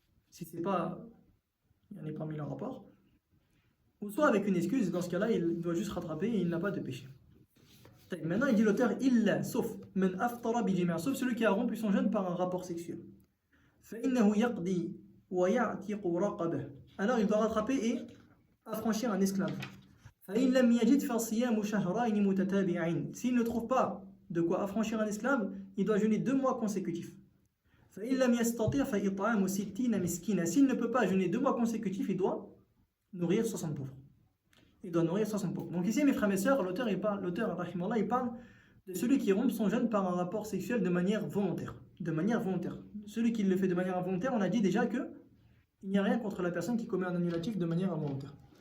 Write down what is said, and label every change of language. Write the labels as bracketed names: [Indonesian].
[French] Si c'est pas, il n'y en a pas mis le rapport. Ou soit avec une excuse, dans ce cas-là, il doit juste rattraper et il n'a pas de péché. Maintenant, il dit l'auteur, illa, sauf, [Arabic] men aftara bi jima', [French] sauf celui qui a rompu son jeûne par un rapport sexuel. [Arabic] فإنه يقضي ويعتق رقبه. [French] Alors il doit rattraper et affranchir un esclave. [Arabic] فإن لم يجد فصيام شهرين متتابعين. [French] S'il ne trouve pas de quoi affranchir un esclave, il doit jeûner 2 mois consécutifs. [Arabic] فإن لم يستطع فإطعام 60 مسكينا. [French] S'il ne peut pas jeûner 2 mois consécutifs, il doit nourrir 60 pauvres. Il doit nourrir 60 pauvres. Donc ici, mes frères et sœurs, l'auteur, rahimallah, il parle de celui qui rompt son jeûne par un rapport sexuel de manière volontaire. De manière volontaire. Celui qui le fait de manière involontaire, on a dit déjà que il n'y a rien contre la personne qui commet un annulatif de manière involontaire.